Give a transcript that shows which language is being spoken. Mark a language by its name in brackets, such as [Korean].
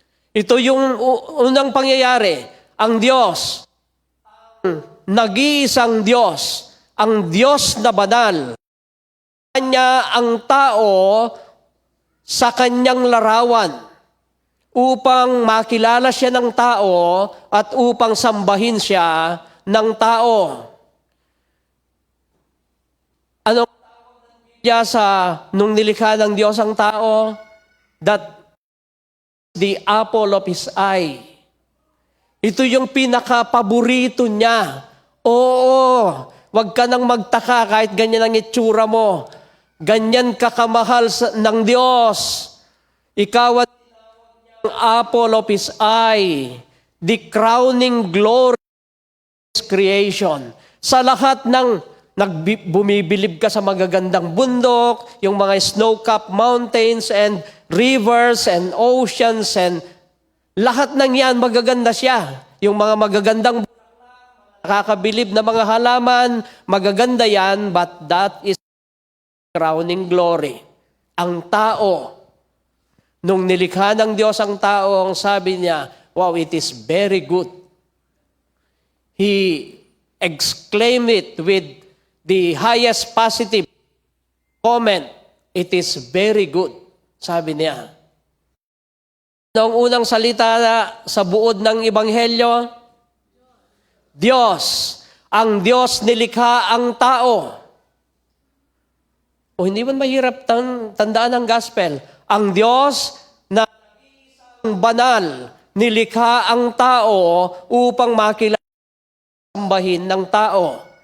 [Filipino] Ito yung unang pangyayari. Ang Diyos, nag-iisang Diyos, ang Diyos na banal, Kanya ang tao sa kanyang larawan upang makilala siya ng tao at upang sambahin siya ng tao. Anong niya nung nilikha ng Diyos ang tao? [English] That the apple of His eye. [Filipino] Ito yung pinaka-paborito niya. Oo, wag ka nang magtaka kahit ganyan ang itsura mo. Ganyan ka kamahal ng Diyos. Ikaw ang [English] apple of His eye. The crowning glory of His creation. [Filipino] Sa lahat ng bumibilib ka sa magagandang bundok, yung mga [English] snow-capped mountains and rivers and oceans [Filipino] and lahat ng yan, magaganda siya. Yung mga magagandang nakakabilib na mga halaman, magaganda yan, [English] but that is crowning glory. [Filipino] Ang tao, nung nilikha ng Diyos ang tao, ang sabi niya, wow, [English] it is very good. He exclaimed it with the highest positive comment. It is very good, [Filipino] sabi niya. Ang unang salita sa buod ng Ebanghelyo, Diyos. Ang Diyos nilikha ang tao. O hindi man mahirap tandaan ang gospel. Ang Diyos na isang banal, nilikha ang tao upang makilala sambahin ng tao.